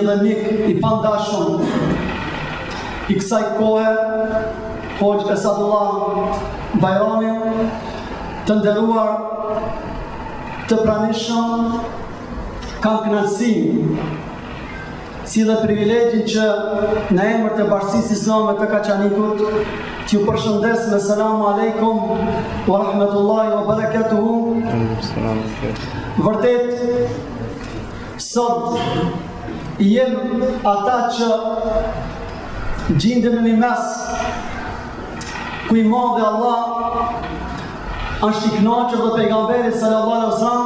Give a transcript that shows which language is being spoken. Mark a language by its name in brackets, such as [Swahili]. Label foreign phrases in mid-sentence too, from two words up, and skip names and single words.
[Albanian] dhe mik i pandashëm i kësaj kohe, hoxh Esadullah Bajrami, të nderuar, të pranishëm, kam kënaqësi si dhe privilegjin që në emër të Bashkisë Islame të Kaçanikut t'ju përshëndes me [Arabic] السلام عليكم ورحمة الله وبركاته. [Albanian] Vërtet, sot jem ata që gjindem në një mes ku i madhe Allah është i kënaqur dhe pejgamberi [Arabic] صلى الله عليه وسلم.